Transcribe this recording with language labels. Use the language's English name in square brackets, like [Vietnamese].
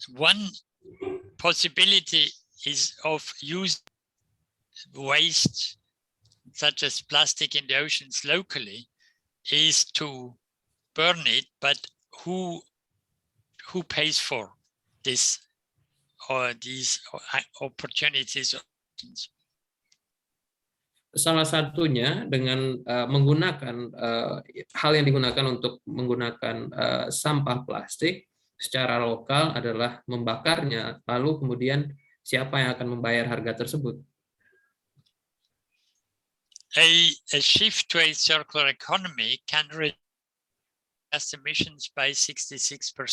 [English] One possibility is of use waste, such as plastic in the oceans locally, is to burn it, but who pays for this or these opportunities? [Indonesian] Salah satunya dengan menggunakan hal yang digunakan untuk menggunakan sampah plastik secara lokal adalah membakarnya, lalu kemudian siapa yang akan membayar harga tersebut? [English] A shift to a circular economy can reduce emissions by 66%.